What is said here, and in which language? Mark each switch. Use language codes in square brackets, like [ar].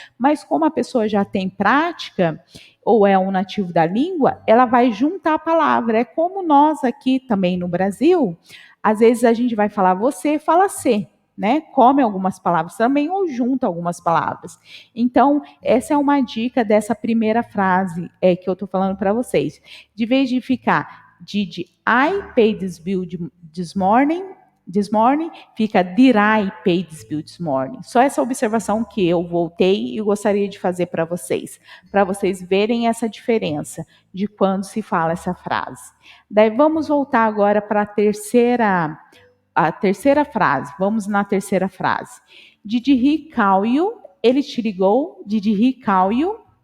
[pt] Mas como a pessoa já tem prática, ou é um nativo da língua, ela vai juntar a palavra. É como nós aqui também no Brasil, às vezes a gente vai falar você, fala ser, né? Come algumas palavras também ou junta algumas palavras. Então, essa é uma dica dessa primeira frase que eu estou falando para vocês. De vez de ficar [en] did I pay this bill this morning, [pt] fica did I pay this bill this morning. Só essa observação que eu voltei e gostaria de fazer para vocês verem essa diferença de quando se fala essa frase. Daí vamos voltar agora para a terceira frase. Vamos na terceira frase. [en] Did he call you? [pt] Ele te ligou? [en] Did he call you?